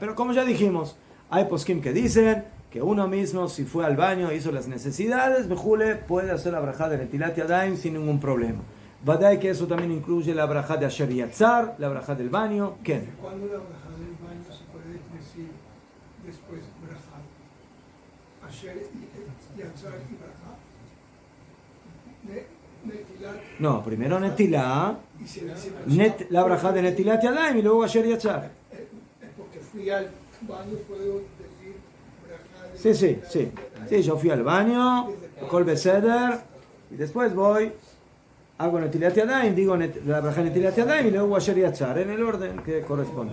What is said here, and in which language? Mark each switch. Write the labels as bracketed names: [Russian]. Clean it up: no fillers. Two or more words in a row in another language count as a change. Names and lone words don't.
[Spanish] Pero como ya dijimos, hay poskim que dicen que uno mismo, si fue al baño, hizo las necesidades, Bejule puede hacer la brajá de Netilat Yadayim sin ningún problema. Vadai que eso también incluye la brajá de Asher Yatzar, la brajá del baño. ¿Qué? ¿Cuándo la brajá del baño se puede decir después brajá? Asher Yatzar y brajá. Netilat. No, primero Netilat, Y se dice la brajá de Netilat Yadayim y luego Asher Yatzar. Porque fui al baño, puedo decir brajá. Sí, yo fui al baño, [Hebrew] הכל בסדר, [Spanish] y después voy, hago Netilat Yadayim, digo la brajá de Netilat Yadayim y luego Asher Yatzar, en el orden que corresponde.